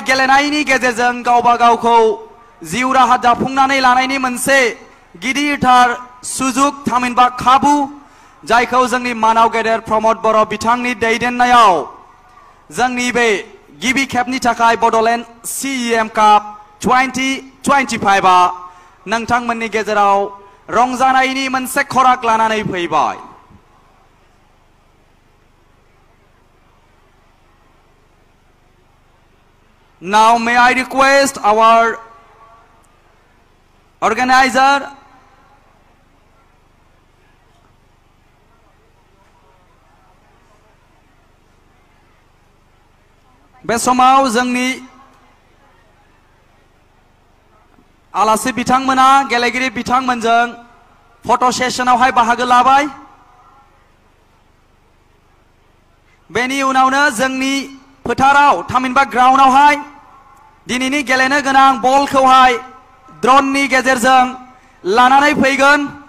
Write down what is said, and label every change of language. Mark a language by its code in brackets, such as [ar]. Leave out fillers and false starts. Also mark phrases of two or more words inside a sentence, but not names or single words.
[brx] गेलेनायनि गेजेरजों गावबा गावखौ जिउ राहा दाफुंनानै लानायनि मोनसे गिदिरथार सुजुग थामहिनबा खाबु जायखौ जोंनि मानाव गेदेर प्रमोद बर' बिथांनि दैदेननायाव जोंनि बे गिबि खेबनि थाखाय बड'लेण्ड CEM काप 2025 आ नोंथांमोननि गेजेराव रंजानायनि मोनसे खराग लानानै फैबाय। [en] Now may I request our organizer [brx] बे समाव जोंनि आलासि बिथांमोना गेलेगिरि बिथांमोनजों फट' सेसनावहाय बाहागो लाबाय। बेनि उनावनो जोंनि फोथाराव थामहिनबा ग्राउन्डआवहाय दिनैनि गेलेनो गोनां बलखौहाय ड्रननि गेजेरजों लानानै फैगोन।